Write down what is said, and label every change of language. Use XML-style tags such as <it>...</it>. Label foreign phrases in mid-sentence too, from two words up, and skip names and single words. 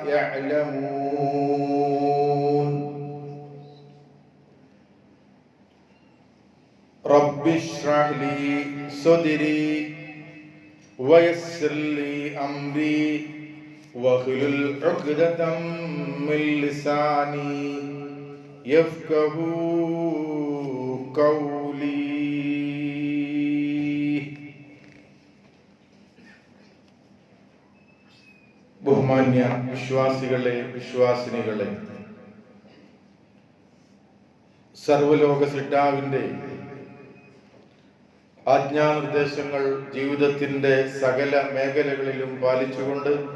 <ar>يعلمون رب اشرح لي صدري ويسر لي أمري واحلل عقدة من لساني يفقهوا قولي.</ar> <ml>ബഹുമാന്യ വിശ്വാസികളെ വിശ്വാസിനികളെ, സർവലോക സൃഷ്ടാവിന്റെ ആജ്ഞാനിർദ്ദേശങ്ങൾ ജീവിതത്തിന്റെ സകല മേഖലകളിലും പാലിച്ചുകൊണ്ട്</ml>